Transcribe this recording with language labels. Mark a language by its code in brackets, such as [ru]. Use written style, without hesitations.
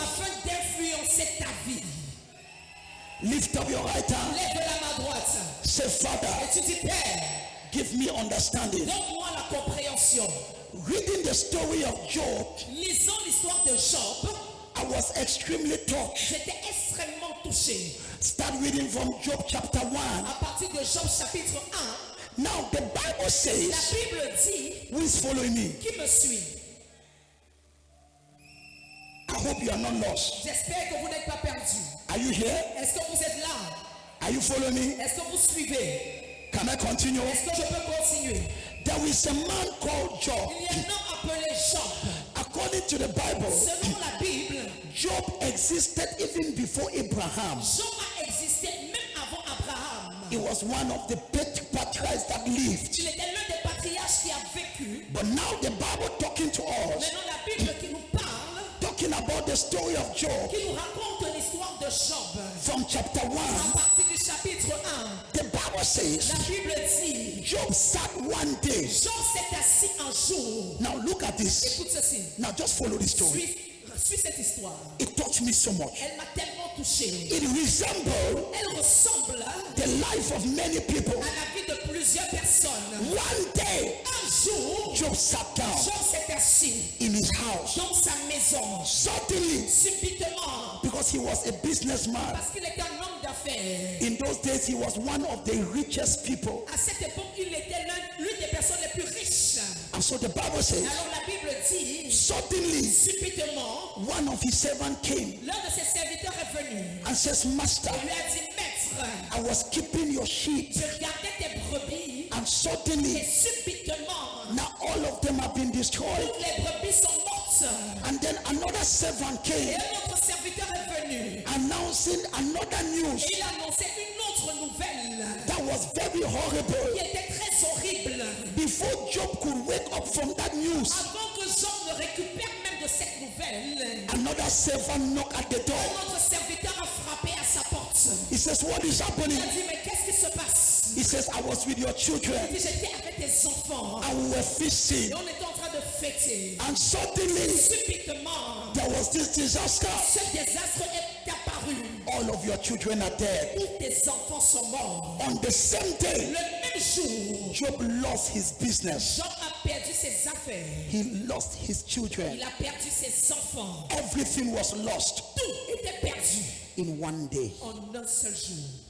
[fr] afin d'influencer ta vie. [en] Lift up your right hand. [fr] Lève la main droite [en] Say, Father, [fr] et tu dis, Père, [en] give me understanding. [fr] donne-moi la compréhension. [en] Reading the story of Job, [fr] Lisant l'histoire de Job, [en] I was extremely touched. [fr] j'étais extrêmement touché. [en] Start reading from Job chapter 1. [fr] À partir de Job chapitre 1, [en] Now the Bible [fr] la [en] says, [fr] Bible dit, [en] who is following me? [fr] qui me suit? [en] I hope you are not lost. [fr] J'espère que vous n'êtes pas perdu. [en] Are you here? [fr] Est-ce que vous êtes là? [en] Are you following me? [fr] Est-ce que vous suivez? [en] Can I continue? [fr] Est-ce que je peux continuer? [en] There is a man called Job. [fr] Il y a un homme appelé Job. [en] According to the Bible, [fr] Selon la Bible, [en] Job existed even before Abraham. [fr] Job a existé même avant Abraham. [en] He was one of the patriarchs that lived. [fr] Il était l'un des patriarches qui a vécu. [en] But now the Bible talking to us, [fr] Maintenant, la Bible qui nous parle, [en] talking about the story of Job [fr] qui nous raconte l'histoire de Job. [en] from chapter 1. [fr] À partir du chapitre 1, [en] The Bible says, [fr] la Bible dit, [en] Job sat one day. [fr] Job s'est assis un jour. [en] Now look at this. [fr] Écoute ceci. [en] Now just follow the story. [fr] Suis cette histoire. [en] It touched me so much. [fr] Elle m'a tellement touché. [en] It resembled [fr] Elle ressemble [en] the life of many people. [fr] à la vie de plusieurs personnes. [en] One day, [fr] Un jour, [en] Job sat down [fr] Job s'est assis [en] in his house. [fr] dans sa maison. [en] Suddenly, [fr] Subitement, [en] because he was a businessman, [fr] parce qu'il était un homme d'affaires. [en] in those days he was one of the richest people. [fr] À cette époque, il était l'une des personnes les plus riches. [en] And so the Bible says, [fr] Alors la Bible dit, [en] suddenly [fr] subitement, [en] one of his servants came [fr] l'un de ses serviteurs est venu. [en] and says, Master, [fr] Il lui a dit, Maître, [en] I was keeping your sheep, [fr] je regardais tes brebis [en] and [fr] et [en] suddenly [fr] subitement, [en] now all of them have been destroyed. [fr] toutes les brebis sont mortes. [en] And then another servant [fr] Et [en] came [fr] un autre serviteur est venu. [en] announcing another news [fr] Et il annonçait une autre nouvelle [en] that was very horrible. [fr] qui était très horrible. [en] Before Job could wake up from that news, [fr] Avant que Job ne récupère même de cette nouvelle, [en] another servant knocked at the door. [fr] un autre serviteur a frappé à sa porte. [en] He says, What is [fr] Il [en] happening? [fr] a dit, mais qu'est-ce qui se passe? [en] He says, I was with your children [fr] Il dit, j'étais avec tes enfants [en] and we were fishing. [fr] et on était en train de fêter. [en] And suddenly [fr] Subitement, [en] there was this disaster. [fr] ce désastre est apparu. [en] All of your children are dead. [fr] Tous tes enfants sont morts. [en] On the same [fr] Le [en] day, [fr] même jour, [en] Job lost his business. [fr] Job a perdu ses affaires. [en] He lost his children. [fr] Il a perdu ses enfants. [en] Everything was lost [fr] Tout était perdu [en] in one day. [fr] en un seul jour.